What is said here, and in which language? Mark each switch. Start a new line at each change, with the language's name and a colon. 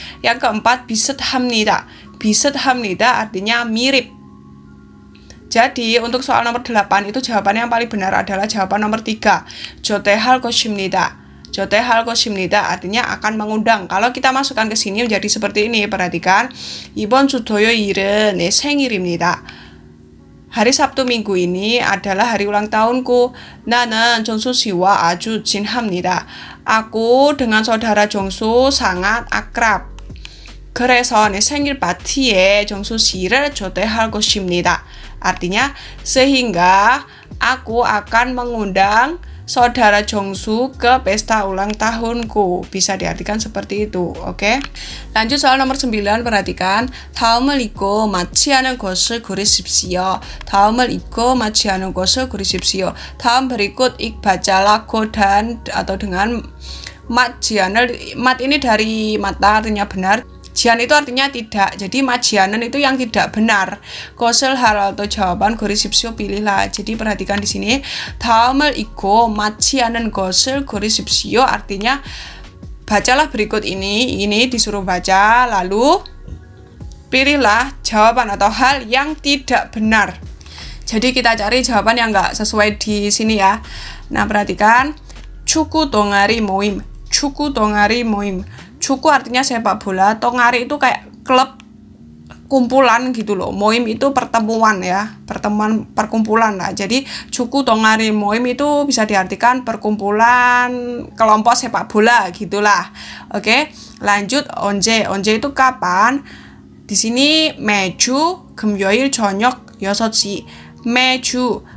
Indonesian: Yang keempat,
Korean: 비슷합니다. 비슷합니다
Indonesian: artinya mirip. Jadi untuk soal nomor 8 itu jawabannya yang paling benar adalah jawaban nomor 3.
Korean: 초대할 것입니다. 초대할 것입니다
Indonesian: artinya akan mengundang. Kalau kita masukkan ke sini menjadi seperti ini, perhatikan.
Korean: 이번 주 토요일은 내 생일입니다.
Indonesian: Hari Sabtu minggu ini adalah hari ulang tahunku.
Korean: 나는 정수 씨와 아주 친합니다.
Indonesian: Aku dengan saudara 정수 sangat akrab.
Korean: 그래서 내 생일 파티에 정수 씨를 초대할 것입니다.
Indonesian: Artinya sehingga aku akan mengundang saudara 정수 ke pesta ulang tahunku. Bisa diartikan seperti itu, oke? Lanjut soal nomor 9, perhatikan.
Korean: 다음을 읽고 맞지 않은 것을 고르십시오. 다음을 읽고 맞지 않은 것을 고르십시오. 다음
Indonesian: berikut bacalah dan atau dengan mat jian
Korean: 을.
Indonesian: Mat ini dari mata artinya benar. Jian itu artinya tidak. Jadi majianen itu yang tidak benar. Kosel hal atau jawaban gorisipsio pilihlah. Jadi perhatikan di sini.
Korean: 다음을 읽고 맞지 않은 것을 고르십시오
Indonesian: artinya bacalah berikut ini. Ini disuruh baca lalu pilihlah jawaban atau hal yang tidak benar. Jadi kita cari jawaban yang enggak sesuai di sini ya. Nah, perhatikan.
Korean: 축구 동아리 모임. 축구 동아리 모임. 축구
Indonesian: artinya sepak bola, tongari itu kayak klub kumpulan gitu loh. Moim itu pertemuan ya, perkumpulan lah. Jadi
Korean: 축구 동아리
Indonesian: moim itu bisa diartikan perkumpulan kelompok sepak bola gitulah. Oke, lanjut
Korean: 언제. 언제
Indonesian: itu kapan? Di sini
Korean: 매주 금요일 저녁 6시. 매주